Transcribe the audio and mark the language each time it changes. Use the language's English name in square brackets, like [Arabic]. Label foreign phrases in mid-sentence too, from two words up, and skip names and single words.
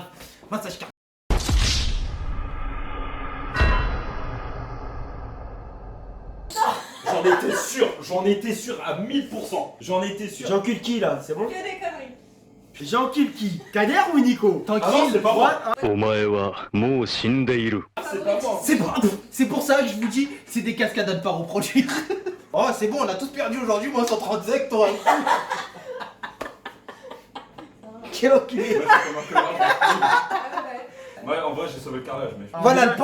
[French] Massage cardiaque. J'en étais sûr à 1000%. J'en étais sûr. J'encule qui là, c'est bon? que des conneries. J'encule qui? Kader ou Nico? Ah non, Tranquille. c'est pas moi. [Japanese] お前はもう死んでいる。 [French] C'est pas moi. C'est pour ça que je vous dis, c'est des cascades à ne pas reproduire. Oh, c'est bon, on a tous perdu aujourd'hui, moi 135, toi. Quel enculé. Ouais, en vrai, j'ai sauvé le carrelage, mais. Voilà, déjà,